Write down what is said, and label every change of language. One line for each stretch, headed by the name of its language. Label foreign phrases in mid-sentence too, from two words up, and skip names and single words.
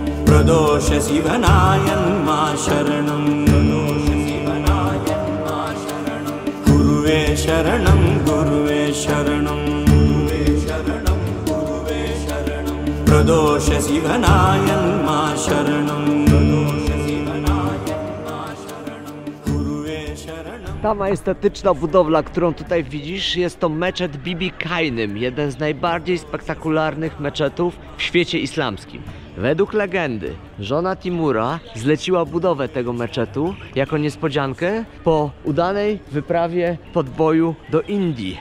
Sanskrit: Pradosha Sivanayan Ma Sharanam, Pradosha Sivanayan Ma Sharanam. Guruve Sharanam, Guruve Sharanam, Guruve Sharanam, Guruve Sharanam. Pradosha Sivanayan Ma Sharanam, Pradosha Sivanayan Ma Sharanam. Guruve Sharanam.
Polish: Ta majestatyczna budowla, którą tutaj widzisz, jest to meczet Bibi Kainym, jeden z najbardziej spektakularnych meczetów w świecie islamskim. Według legendy żona Timura zleciła budowę tego meczetu jako niespodziankę po udanej wyprawie podboju do Indii.